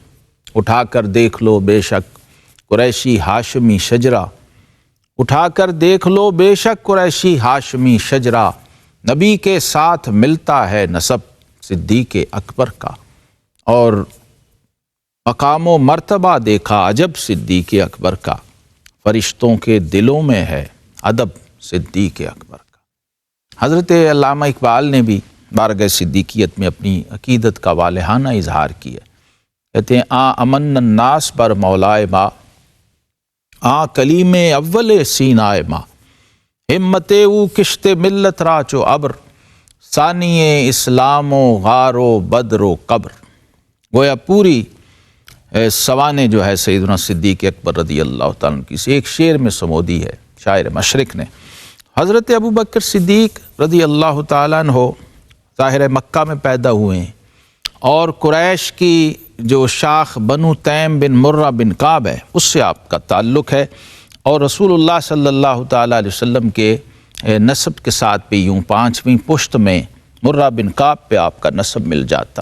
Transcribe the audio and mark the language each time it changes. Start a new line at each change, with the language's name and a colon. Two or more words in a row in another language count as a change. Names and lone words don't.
Urdu: اٹھا کر دیکھ لو بے شک قریشی ہاشمی شجرہ، اٹھا کر دیکھ لو بے شک قریشی ہاشمی شجرہ، نبی کے ساتھ ملتا ہے نسب صدیق اکبر کا، اور مقام و مرتبہ دیکھا عجب صدیق اکبر کا، فرشتوں کے دلوں میں ہے ادب صدیق اکبر کا۔ حضرت علامہ اقبال نے بھی بارگاہ صدیقیت میں اپنی عقیدت کا والہانہ اظہار کیا، کہتے ہیں
Persian: آ امن الناس پر مولائے ما، آ کلیم اول سینائے ما، ہمت او کشت ملت را چو ابر، ثانی اسلام و غار و بدر و قبر۔
Urdu: گویا پوری سوانے جو ہے سیدنا صدیق اکبر
Arabic: رضی اللہ تعالیٰ
Urdu: کی سے ایک شعر میں سمودی ہے شاعر مشرق نے۔ حضرت ابو بکر صدیق
Arabic: رضی اللہ تعالیٰ عنہ
Urdu: ظاہر مکہ میں پیدا ہوئے ہیں، اور قریش کی جو شاخ بنو تیم بن مرہ بن کعب ہے اس سے آپ کا تعلق ہے، اور رسول اللہ
Arabic: صلی اللہ تعالیٰ علیہ وسلم
Urdu: کے نسب کے ساتھ بھی یوں 5ویں پشت میں مرہ بن کعب پہ آپ کا نسب مل جاتا۔